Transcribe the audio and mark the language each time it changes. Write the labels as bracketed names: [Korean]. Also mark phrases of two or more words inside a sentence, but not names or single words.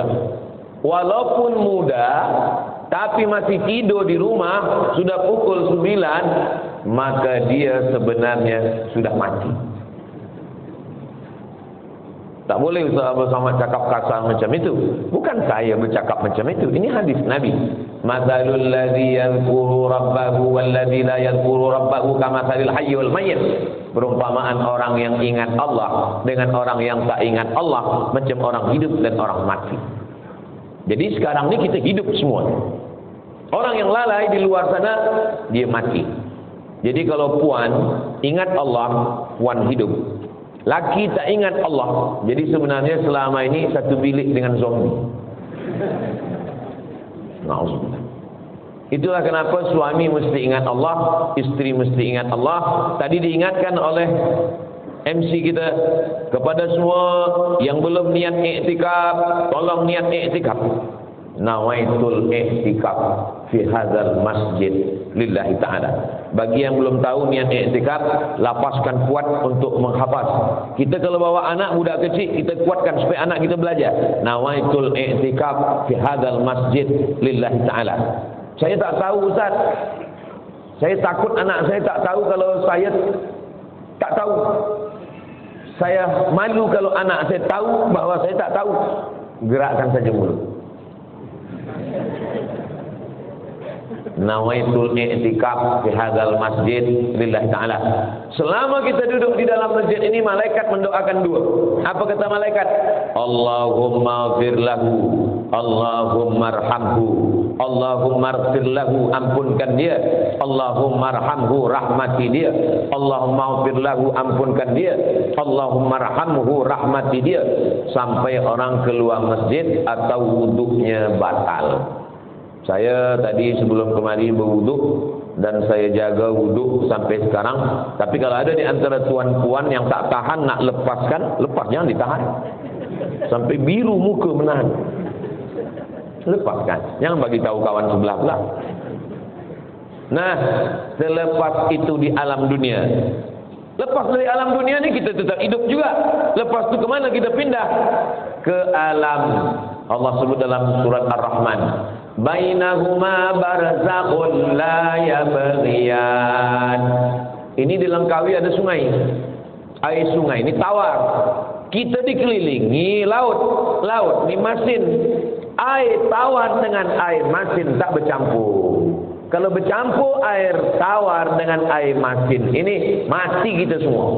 [Malay] Walaupun muda, tapi masih tidur di rumah, sudah pukul 9, maka dia sebenarnya sudah mati. Tak boleh Ustaz Abdul Somad cakap kasar macam itu. Bukan saya bercakap macam itu. Ini hadis Nabi. [Arabic] مثل الذي يذكر ربه والذي لا يذكر ربه كمثل الحي والميت. [Malay] Perumpamaan orang yang ingat Allah dengan orang yang tak ingat Allah macam orang hidup dan orang mati. Jadi sekarang ni kita hidup semua. Orang yang lalai di luar sana, dia mati. Jadi kalau puan ingat Allah, puan hidup. Laki tak ingat Allah. Jadi sebenarnya selama ini satu bilik dengan zombie. Na'udzubillah. Itulah kenapa suami mesti ingat Allah, isteri mesti ingat Allah. Tadi diingatkan oleh MC kita, kepada semua yang belum niat i'tikaf, tolong niat i'tikaf. [Arabic] نويت الاعتكاف في هذا المسجد لله تعالى. [Malay] Bagi yang belum tahu niat i'tikaf, lapaskan kuat untuk menghafaz. Kita kalau bawa anak budak kecil, kita kuatkan supaya anak kita belajar. [Arabic] نويت الاعتكاف في هذا المسجد لله تعالى. [Malay] Saya tak tahu Ustaz. Saya takut anak saya tak tahu kalau saya tak tahu. Saya malu kalau anak saya tahu bahawa saya tak tahu. Gerakkan saja mulut. [Arabic] نويت الاعتكاف في هذا المسجد لله تعالى. [Malay] Selama kita duduk di dalam masjid ini, malaikat mendoakan dua. Apa kata malaikat? [Arabic] اللهم اغفر له اللهم ارحمه اللهم اغفر له, [Malay] ampunkan dia. [Arabic] اللهم ارحمه, [Malay] rahmati dia. [Arabic] اللهم اغفر له, [Malay] ampunkan dia. [Arabic] اللهم ارحمه, [Malay] rahmati dia. Sampai orang keluar masjid atau wuduknya batal. Saya tadi sebelum kemari berwuduk dan saya jaga wuduk sampai sekarang. Tapi kalau ada di antara tuan-puan yang tak tahan nak lepaskan, lepas, jangan ditahan. Sampai biru muka menahan. Lepaskan. Jangan bagi tahu kawan sebelah pula. Nah, selepas itu di alam dunia. Lepas dari alam dunia ni kita tetap hidup juga. Lepas tu ke mana kita pindah? Ke alam. Allah sebut dalam surat Ar-Rahman. [Arabic] بينهما برزخ لا يبغيان. [Malay] Ini di Langkawi ada sungai. Air sungai ini tawar. Kita dikelilingi laut ni masin. Air tawar dengan air masin tak bercampur. Kalau bercampur air tawar dengan air masin, ini mati kita semua.